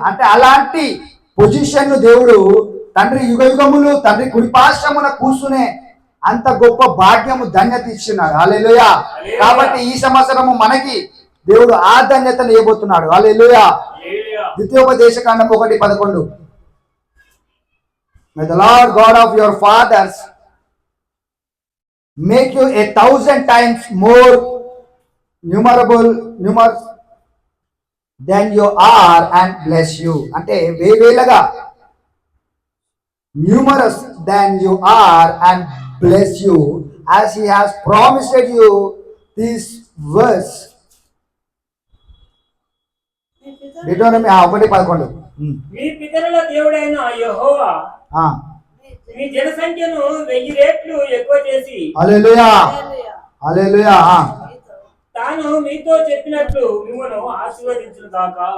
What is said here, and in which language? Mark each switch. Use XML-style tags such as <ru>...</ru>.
<te>అంటే అలాంటి పొజిషన్ దేవుడు తండ్రి యుగయుగములు తండ్రి కుడిపార్శ్వమున కూర్చునే అంత గొప్ప భాగ్యము, ధన్యత ఇచ్చినాడు. హల్లెలూయా. కాబట్టి ఈ సంవత్సరము మనకి దేవుడు ఆ ధన్యతను ఇవ్వబోతున్నాడు. హల్లెలూయా. ద్వితీయోపదేశ కాండము 1:11.</te> <en>May the Lord God of your fathers make you 1,000 times more numerous than you are and bless you.</en> <te>అంటే వేవేలగా</te> <en>numerous than you are and bless you as he has promised you this verse.</en> <te>Deuteronomy 1:11. మీ పితరుల దేవుడైన యెహోవా మీ జనసంఖ్యను 1000 రెట్లు ఎక్కువ చేసి, హల్లెలూయా హల్లెలూయా, తాను మీతో చెప్పినట్లు మిమ్మల్ని ఆశీర్వదించును గాక.</te>